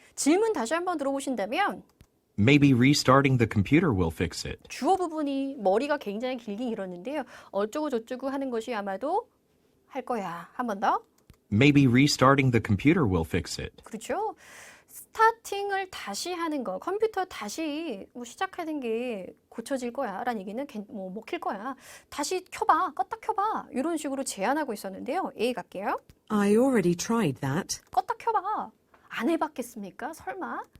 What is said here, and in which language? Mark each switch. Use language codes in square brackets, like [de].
[ko] 질문 다시 한번 들어보신다면 [en] Maybe restarting the computer will fix it. [ko] 주어 부분이 머리가 굉장히 길긴 길었는데요. 어쩌고 저쩌고 하는 것이 아마도 할 거야. 한 번 더. [en] Maybe restarting the computer will fix it. [ko] 그렇죠? 스타팅을 다시 하는 거, 컴퓨터 다시 뭐 시작하는 게 고쳐질 거야 라는 얘기는 뭐 먹힐 거야. 다시 켜봐, 껐다 켜봐 이런 식으로 제안하고 있었는데요. A 갈게요. [en] I already tried that. [ko] 껐다 켜봐. 안 해봤겠습니까? 설마?